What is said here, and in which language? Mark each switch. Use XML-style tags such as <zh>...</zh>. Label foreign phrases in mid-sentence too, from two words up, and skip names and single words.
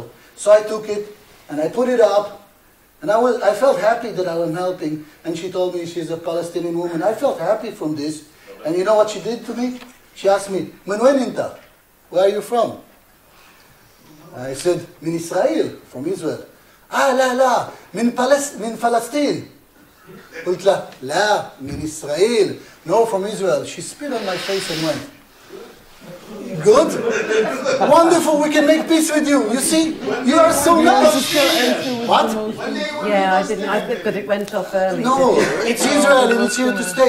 <en>So I took it and I put it up, and I felt happy that I was helping. And she told me she's a Palestinian woman. I felt happy from this. And you know what she did to me? She asked me,</en> <ar>"مين وين إنت?</ar> <en>Where are you from?" I said, "Min Israel, from Israel."</en> <ar>"آه، لا، لا، من فلسطين." قلت لها, "لا، من إسرائيل."</ar> <en>"No, from Israel." She spit on my face and went, "Good? Wonderful, we can make peace with you. You see? You are so nice." What? Yeah, I didn't. I think that it went off early. No, it's Israel and it's here to stay.</en>